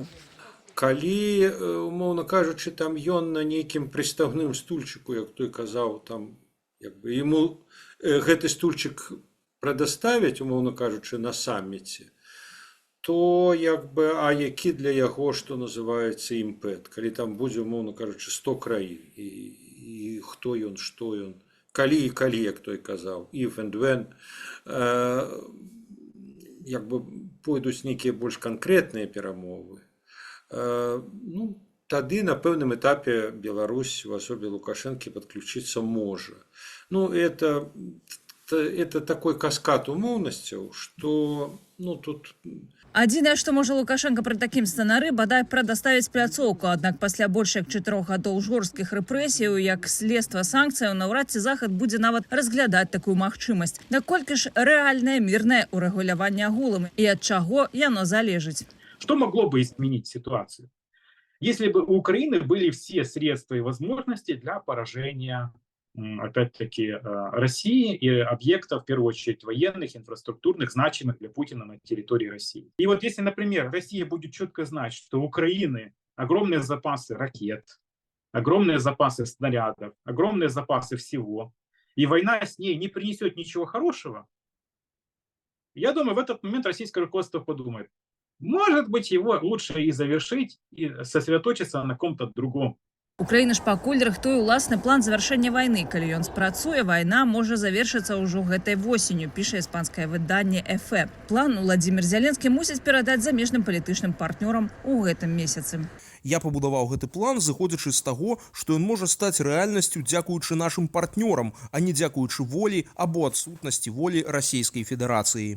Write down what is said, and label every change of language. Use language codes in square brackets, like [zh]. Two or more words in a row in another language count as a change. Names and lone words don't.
[be] Калі, умоўна кажучы, там ён на нейкім прыстаўным стульчыку, як той казаў, там яму гэты стульчык прадаставяць, умоўна кажучы, на самміце, то а які для яго, што называецца, імпэт, калі там будзе, умоўна кажучы, 100 краін, і хто ён, што ён, калі, як той казаў, [en] if and when, [be] пойдуць нейкія больш канкрэтныя перамовы, тады на пэўным этапе Беларусь у асобе Лукашэнкі падключыцца можа. [ru] Это такой [be] каскад умоўнасцяў, што тут... Адзінае, што можа Лукашенко пры такім сцэнары, бадай прадаставіць пляцоўку. Аднак пасля больш як 4 гадоў жорсткіх рэпрэсіяў, як следства санкцыяў, наўрад ці Захад будзе нават разглядаць такую магчымасць. Наколькі ж рэальнае мірнае урэгуляванне агулам і ад чаго яно залежыць? [ru] Что могло бы изменить ситуацию? Если бы у Украины были все средства и возможности для поражения, опять-таки, России и объектов, в первую очередь, военных, инфраструктурных, значимых для Путина на территории России. И вот если, например, Россия будет четко знать, что у Украины огромные запасы ракет, огромные запасы снарядов, огромные запасы всего, и война с ней не принесет ничего хорошего, я думаю, в этот момент российское руководство подумает: может быть, его лучше и завершить, и сосредоточиться на ком-то другом. [be] Украіна ж пакуль рыхтуе ўласны план завяршэння вайны. Калі ён спрацуе, вайна можа завершыцца ўжо гэтай восенню, піша іспанскае выданне «Эфе». План Владзімір Зеленскі мусіць перадаць замежным палітычным партнёрам у гэтым месяцы. Я пабудаваў гэты план, зыходзячы з таго, што ён можа стаць рэальнасцю дзякуючы нашым партнёрам, а не дзякуючы волі або адсутнасці волі Расійскай Федэрацыі.